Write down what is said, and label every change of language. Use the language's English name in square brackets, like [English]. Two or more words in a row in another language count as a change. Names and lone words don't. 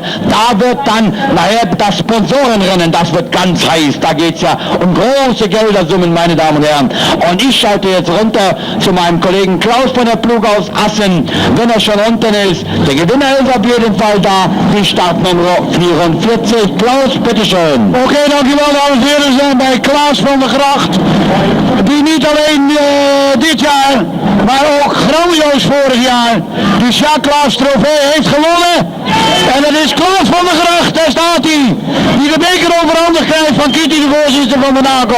[German] Da wird dann nachher das Sponsorenrennen, das wird ganz heiß. Da geht es ja um große Geldersummen, meine Damen und Herren. Und ich schalte jetzt runter zu meinem Kollegen Klaus von der Plug aus Assen, wenn er schon unten ist. Der Gewinner ist auf jeden Fall da, die Startnummer 44. Klaus, bitteschön. [Dutch] Oké, dankjewel dames en heren. We zijn bij Klaas van der Gracht, die niet alleen dit jaar, maar ook grandioos vorig jaar de Jacques Trofee heeft gewonnen. En dat is Klaas van der Gracht, daar staat hij, die de beker overhandigd krijgt van Kitty, de voorzitter van de NACO.